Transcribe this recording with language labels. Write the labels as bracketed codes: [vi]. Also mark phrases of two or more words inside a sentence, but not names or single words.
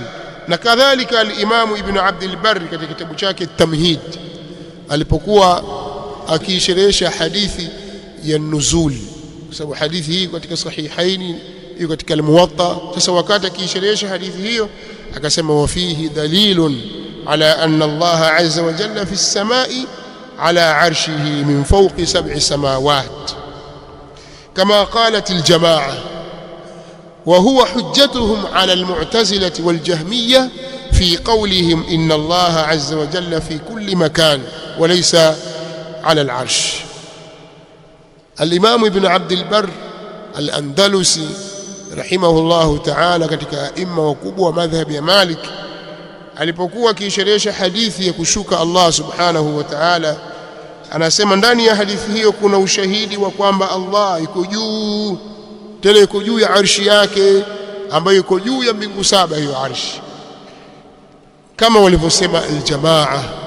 [sw] Na kadhalika al-Imam Ibn Abd al-Barr katika kitabu chake Tamhid alipokuwa akisherehesha hadithi ya nuzul, kwa sababu hadithi hii katika sahihaini iko katika al-Muwatta. Sasa wakati akisherehesha hadithi hiyo akasema [ar] وفيه دليل على أن الله عز وجل في السماء على عرشه من فوق 7 سماوات كما قالت الجماعة، وهو حجتهم على المعتزلة والجهمية في قولهم إن الله عز وجل في كل مكان وليس على العرش. الإمام ابن عبد البر الأندلسي رحمه الله تعالى [sw] katika aima wakubwa wa madhhabi ya Malik, alipokuwa akisherehesha hadithi ya kushuka Allah [ar] سبحانه وتعالى, [sw] anasema ndani ya hadithi hiyo kuna ushahidi wa kwamba Allah yuko juu, tena yuko juu ya arshi yake ambayo yuko juu ya mbingu 7 hiyo arshi, kama walivyosema aljamaa.